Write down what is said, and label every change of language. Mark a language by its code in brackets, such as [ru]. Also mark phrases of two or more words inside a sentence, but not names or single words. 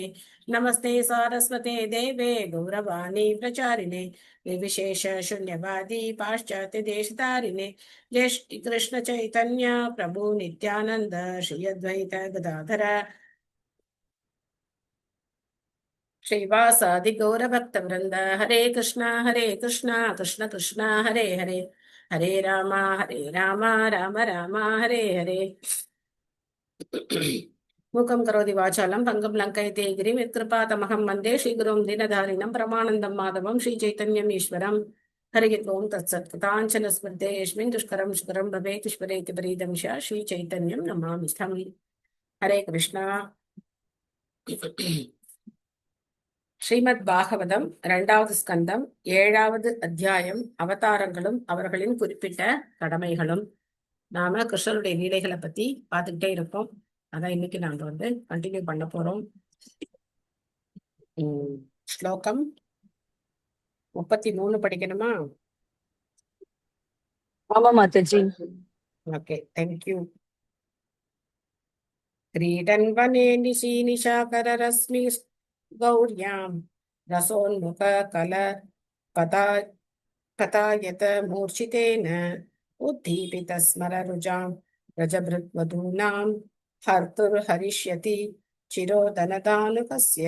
[sa] नमस्ते सारस्वते देवे गौरवाणी प्रचारिणे निर्विशेष शून्यवादी पाश्चात्य देशतारिणे। जय श्री कृष्ण चैतन्य प्रभु नित्यानंद श्री अद्वैत गदाधर श्रीवासादि गौरभक्तवृंद। हरे कृष्णा कृष्ण कृष्ण हरे हरे हरे राम राम राम हरे हरे। मूकं करोति वाचालं पङ्गं लङ्कयते गिरिं यत्कृपातमहं वन्दे श्रीगुरुं दीनधारिणं परमानन्दं माधवं श्रीचैतन्यम् ईश्वरं। हरिः ओं तत्सत्। कृताञ्चन स्मृते यस्मिन् दुष्करं सुकरं भवेत् ईश्वरेति परीदं श्रीचैतन्यं नमामि तं। हरे कृष्णा। [ta] ஸ்ரீமத் பாகவதம் 2வது ஸ்கந்தம் 7வது அத்தியாயம் அவதாரங்களும் அவர்களின் குறிப்பிட்ட கடமைகளும். நாம கிருஷ்ணருடைய லீலைகளை பத்தி பார்த்துக்கிட்டே இருக்கோம். அதான் இன்னைக்கு நாங்க கண்டினியூ பண்ண போறோம். ஸ்லோகம் 33 படிக்கணுமா? ஆமா மாதாஜி. [en] Okay, thank you. [sa] क्रीडन् वने निशि निशाकररश्मि गौर्यां रसोन्मुख कल कथा कथायत मूर्छितेन उद्दीपितस्मररुजां रजभृद्वधूनां हर्तुर्हरिष्यति चिरोदनदानुकस्य।